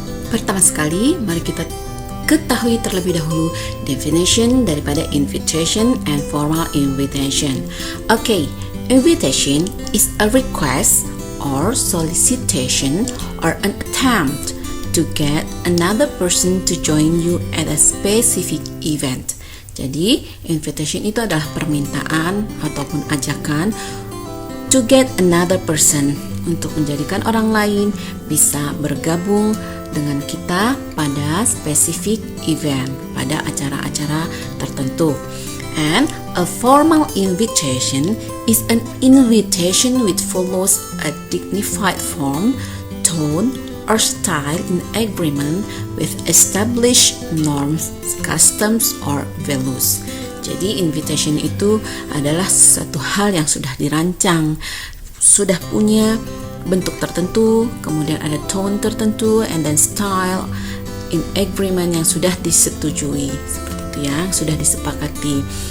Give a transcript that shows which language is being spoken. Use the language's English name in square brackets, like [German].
[Indonesian] Pertama sekali, mari kita ketahui terlebih dahulu definition daripada invitation and formal invitation. [English] Okay, invitation is a request or solicitation or an attempt to get another person to join you at a specific event. [Indonesian] Jadi, invitation itu adalah permintaan ataupun ajakan [English] to get another person, [Indonesian] untuk menjadikan orang lain bisa bergabung dengan kita pada specific event, pada acara-acara tertentu. [English] And a formal invitation is an invitation which follows a dignified form, tone, or style in agreement with established norms, customs, or values. [Indonesian] Jadi invitation itu adalah satu hal yang sudah dirancang, sudah punya bentuk tertentu, kemudian ada tone tertentu, [English] and then style in agreement [Indonesian] yang sudah disetujui, seperti itu ya, sudah disepakati.